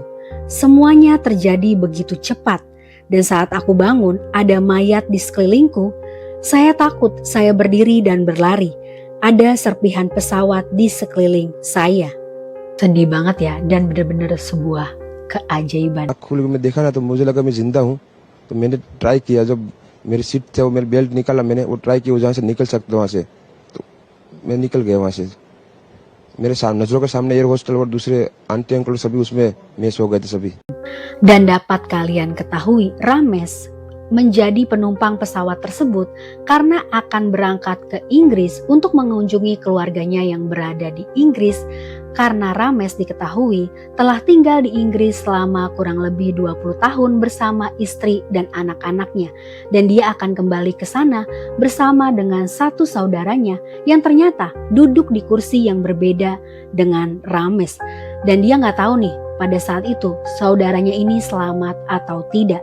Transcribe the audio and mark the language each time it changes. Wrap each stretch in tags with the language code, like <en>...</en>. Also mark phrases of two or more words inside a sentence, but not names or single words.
<id>Semuanya terjadi begitu cepat dan saat aku bangun ada mayat di sekelilingku. Saya takut, saya berdiri dan berlari. Ada serpihan pesawat di sekeliling saya. Sedih banget ya, dan benar-benar sebuah keajaiban.</id> <hi>खोल के मैं देखा ना तो मुझे लगा मैं जिंदा हूँ, तो मैंने ट्राई किया, जब मेरी सीट थे वो मेरी बेल्ट निकाला, मैंने वो ट्राई किया जहाँ से निकल सकता वहाँ से, तो मैं निकल गया वहाँ से। मेरे नजरों के सामने</hi> <en>air hostel</en> <hi>और दूसरे आंटी अंकल सभी उसमें मिस हो गए थे सभी।</hi> <id>Dan dapat kalian ketahui, Ramesh menjadi penumpang pesawat tersebut karena akan berangkat ke Inggris untuk mengunjungi keluarganya yang berada di Inggris, karena Ramesh diketahui telah tinggal di Inggris selama kurang lebih 20 tahun bersama istri dan anak-anaknya, dan dia akan kembali ke sana bersama dengan satu saudaranya yang ternyata duduk di kursi yang berbeda dengan Ramesh, dan dia nggak tahu nih pada saat itu saudaranya ini selamat atau tidak.</id>